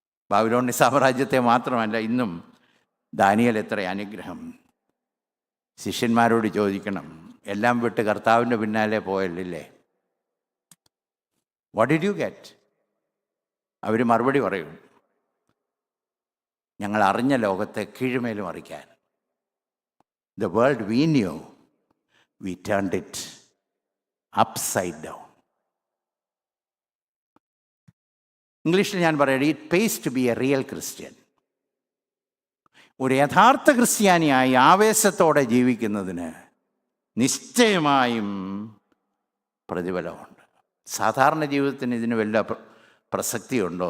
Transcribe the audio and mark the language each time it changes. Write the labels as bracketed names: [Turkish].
[Malayalam] ബാബിലോണി സാമ്രാജ്യത്തെ മാത്രമല്ല, ഇന്നും ദാനിയേൽ എത്ര അനുഗ്രഹം. ശിഷ്യന്മാരോട് ചോദിക്കണം, എല്ലാം വിട്ട് കർത്താവിൻ്റെ പിന്നാലെ പോയല്ലേ, [English] What did you get? [Malayalam] അവർ മറുപടി പറയും, ഞങ്ങൾ അറിഞ്ഞ ലോകത്തെ കീഴ്മേലും അറിയിക്കാൻ. [English] The world we knew, we turned it upside down. [Malayalam] ഇംഗ്ലീഷിൽ ഞാൻ പറയട്ടെ, [English] It pays to be a real Christian. [Malayalam] ഒരു യഥാർത്ഥ ക്രിസ്ത്യാനിയായി ആവേശത്തോടെ ജീവിക്കുന്നതിന് നിശ്ചയമായും പ്രതിഫലമുണ്ട്. സാധാരണ ജീവിതത്തിന് ഇതിന് വല്ല പ്രസക്തിയുണ്ടോ?